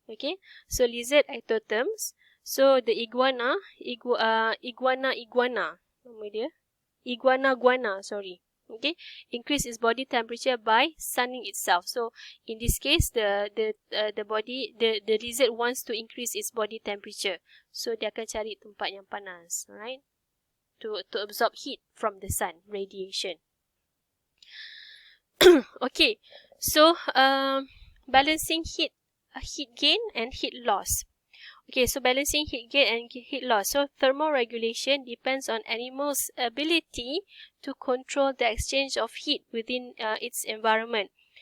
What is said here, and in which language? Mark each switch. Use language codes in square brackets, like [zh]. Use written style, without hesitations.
[en] Okay, so lizard ectotherms. So the iguana, [ms] nama dia iguana, [en] sorry. Okay, increase its body temperature by sunning itself. So in this case, the lizard wants to increase its body temperature. [ms] So dia akan cari tempat yang panas, right? [en] To absorb heat from the sun radiation. Okay, so balancing heat gain and heat loss. Okay, so balancing heat gain and heat loss. So thermoregulation depends on animals' ability to control the exchange of heat within its environment.